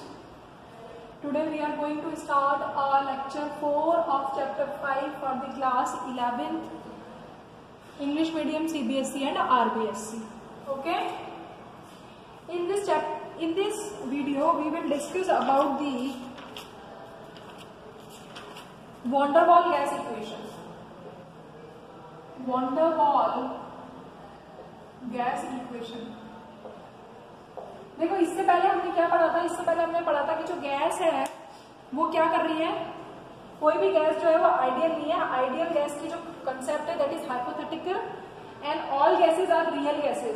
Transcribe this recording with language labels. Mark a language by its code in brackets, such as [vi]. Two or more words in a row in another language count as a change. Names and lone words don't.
[en] Today we are going to start our lecture 4 of chapter 5 for the class 11th English medium CBSE and RBSE. Okay. In this video we will discuss about the van der Waals gas equation. Van der Waals gas equation. [hi] देखो इससे पहले हमने क्या पढ़ा था? इससे पहले हमने पढ़ा था कि जो गैस है वो क्या कर रही है, कोई भी गैस जो है वो आइडियल नहीं है. [en] ideal gas [hi] की जो [en] कंसेप्ट है that is hypothetical and all gases are real gases.